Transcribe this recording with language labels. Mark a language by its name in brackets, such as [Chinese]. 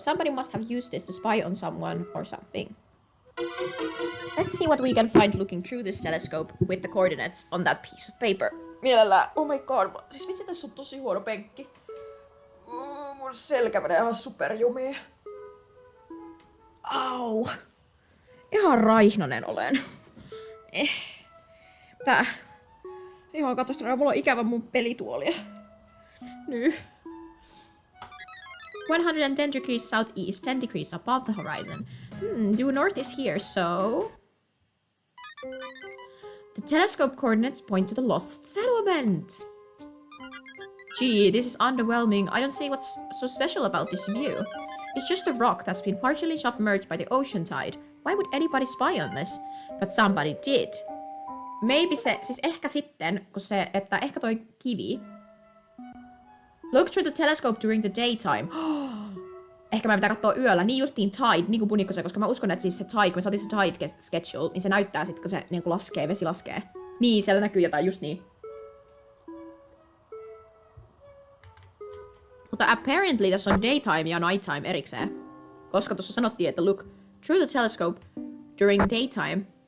[English] Somebody must have used this to spy on someone or something. Let's see what we can find looking through this telescope with the coordinates on that piece of paper. [Finnish] Mielellään. [English] Oh my god. [Finnish] Siis vitsi, tässä on tosi huono penkki. Mun selkä menee ihan superjumiin. Au. Ihan raihnanen olen. Tää. Ihan katastrofi. Mulla on ikävä mun pelituolia. Nyt. [English] 110 degrees southeast, 10 degrees above the horizon. Due north is here, so... The telescope coordinates point to the lost settlement! Gee, this is underwhelming. I don't see what's so special about this view. It's just a rock that's been partially submerged by the ocean tide. Why would anybody spy on this? But somebody did. [Finnish] Maybe se, siis ehkä sitten, kun se, että ehkä toi kivi... [English] Look through the telescope during the daytime. [Finnish] Ehkä mä pitää katsoa yöllä. Niin justiin tide, niin kuin punikko se, koska mä uskon, että siis se tide, kun me saatiin se tide schedule, niin se näyttää sit, kun se niin kuin laskee, vesi laskee. Niin, siellä näkyy jotain, just niin. Mutta apparently tässä on daytime ja nighttime erikseen. Koska tuossa sanottiin, että [English] look through the telescope during daytime.